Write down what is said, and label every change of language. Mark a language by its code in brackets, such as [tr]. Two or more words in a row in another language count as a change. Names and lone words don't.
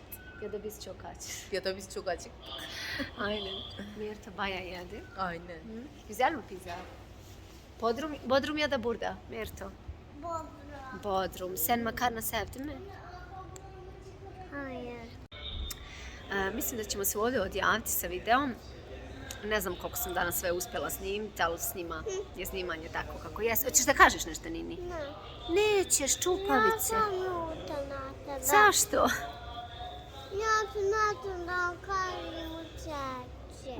[tr] Ya da biz çok aç. Ya da biz çok acıktık. Aynen. Mirta bayağı yedi. Aynen. Güzel mi pizza? Bodrum ya da burada Mirto? Bodrum. Bodrum. Sen makarna sevdi mi? Hayır. [bs] Mislim da ćemo se ovdje odjaviti sa videom. Ne znam koliko sam danas sve uspjela snimiti, ali je snimanje tako kako jest. Hoćeš da kažeš nešto, Nini? Ne. Nećeš, Ja čupavice. sam ljuta na tebe. Zašto? Ja ću na da kažem učeći.